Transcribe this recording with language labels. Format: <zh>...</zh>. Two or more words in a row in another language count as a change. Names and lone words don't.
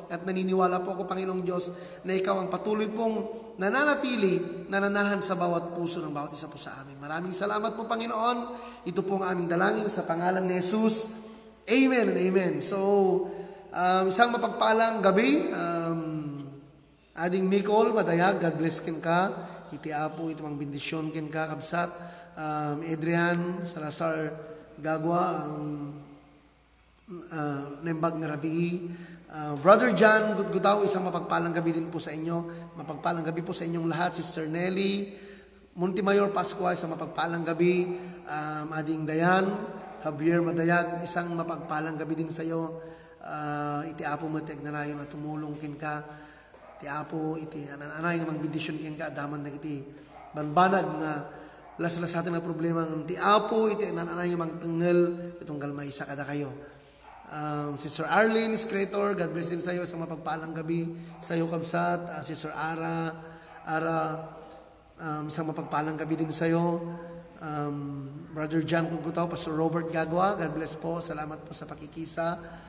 <tl>At naniniwala po ako, Panginoong Diyos, na ikaw ang patuloy pong nananatili, nananahan sa bawat puso ng bawat isa po sa amin. Maraming salamat po, Panginoon. Ito po ang aming dalangin sa pangalan ni Jesus.</tl> <en>Amen and amen.</en> <tl>So, isang mapagpalang gabi.</tl> <en>Ading Nicole, madayag, God bless ka.</en> <ilo>iti Apo iti mang bendisyon ken ka kabsat. Adrian Salazar Gagwa, ang nembag nga rabii.</ilo> <tl>Brother John Gudgutaw, isang mapagpalang gabi din po sa inyo. Mapagpalang gabi po sa inyong lahat. Sister Nelly Montimayor Pascua, isang mapagpalang gabi. Ading Dayan Javier Madayag, isang mapagpalang gabi din sa iyo.</tl> <ilo>Iti Apo mo tegnanayon at tumulong kin ka. Iti Apo iti ananay nga magbendisyon kin ka daman na iti banbanag nga las-lasatin na problema ng ti Apo iti ananay nga mangtengel itong galmaysa kada kayo.</ilo> <tl>Sister Arlene Scrator,</tl> <en>God bless</en> <tl>din sa iyo, sa mapagpalang gabi sa iyo kabsat. Sister Ara isang mapagpalang gabi din sa iyo. Brother John Gugutaw, Pastor Robert Gagwa,</tl> <en>God bless</en> <tl>po, salamat po sa pakikisa.</tl>